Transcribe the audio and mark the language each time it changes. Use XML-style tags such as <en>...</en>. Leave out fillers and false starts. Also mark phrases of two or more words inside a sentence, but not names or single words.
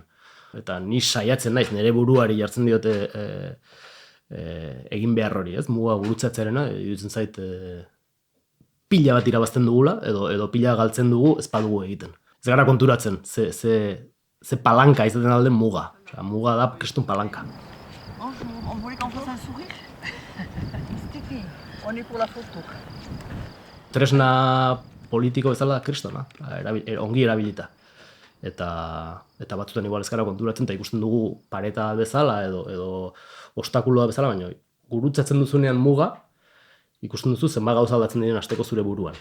<eu>Eta ni saiatzen naiz, nire buruari jartzen diote egin behar hori, ez? Muga gurutzatzearena, iruditzen zait pila bat irabazten dugula, edo pila galtzen dugu, ez badugu egiten. Ez gara konturatzen, ze palanka izaten alden muga. Muga da kristun palanka.</eu> <fr>Bonjour, on voulait qu'on fasse un sourire? Sticky, on est pour la photo.</fr> <eu>Tresna politiko bezala kristona, ongi erabilita. Eta batzutan igual ez gara konturatzen, eta ikusten dugu pareta bezala edo obstakuloa bezala, baina gurutzatzen duzunean muga, ikusten duzu zenbat gauza aldatzen diren asteko zure buruan.</eu>